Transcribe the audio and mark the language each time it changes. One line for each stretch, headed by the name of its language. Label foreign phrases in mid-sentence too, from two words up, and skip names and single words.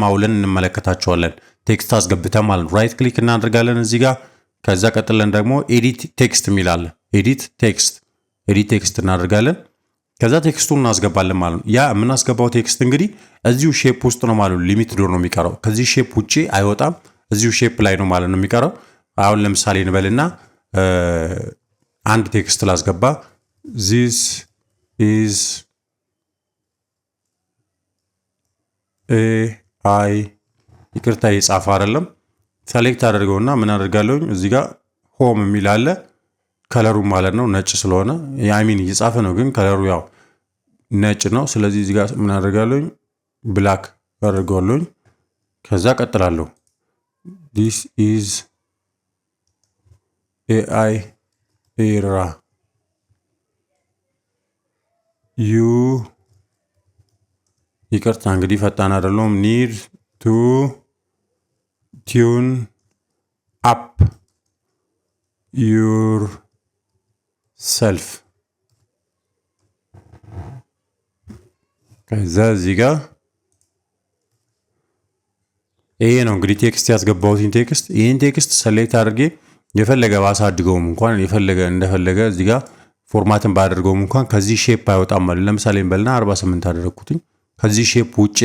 Amharic: ውለን እንመለከታቸዋለን። ቴክስት አስገብተን ማለት ነው።
English: right click
Amharic: እናደርጋለን እዚህ ጋር። ከዛ ቀጥለን ደግሞ
English: edit text
Amharic: የሚላለ
English: edit text
Amharic: እናደርጋለን። ከዛ ቴክስቱን እናስገባለን ማለት ነው። ያ የምናስገባው ቴክስት እንግዲህ እዚሁ ሼፕ ውስጥ ነው ማለት ነው። ሊሚትድ ነው የሚቀረው። ከዚህ ሼፕ ውጪ አይወጣም። እዚሁ ሼፕ ላይ ነው ማለት ነው የሚቀረው። አሁን ለምሳሌ እንበልና አንድ ቴክስት ላስገባ።
English: this is
Amharic: AI ይቅርታ የጻፈ አይደለም። ሰሌክት አድርገውና ምን አደርጋለሁ እዚህ ጋር ሆም የሚል አለ። ከለሩ ማለት ነው ነጭ ስለሆነ ያሚን እየጻፈ ነው፣ ግን ከለሩ ያው ነጭ ነው። ስለዚህ እዚህ ጋር ምን አደርጋለሁ ብላክ አደርጋለሁ። ከዛ ቀጥላለሁ
English: this is AI era
Amharic: ይቅርታ እንግዲህ ፈጣን አይደለም።
English: need to tune up
Amharic: yourself ከዛ እዚህ ጋር ይሄ ነው እንግዲህ ቴክስት ያስገባሁትን ቴክስት። ይሄን ቴክስት ሰሌክት አድርጌ የፈለገ ባሳድገውም እንኳን እንደፈለገ እዚህ ጋር ፎርማትን ባደርገውም እንኳን ከዚህ ሼፕ አይወጣም ማለት። ለምሳሌ እንበልና 48 አደረኩትኝ። ከዚህ ሼፕ ውጪ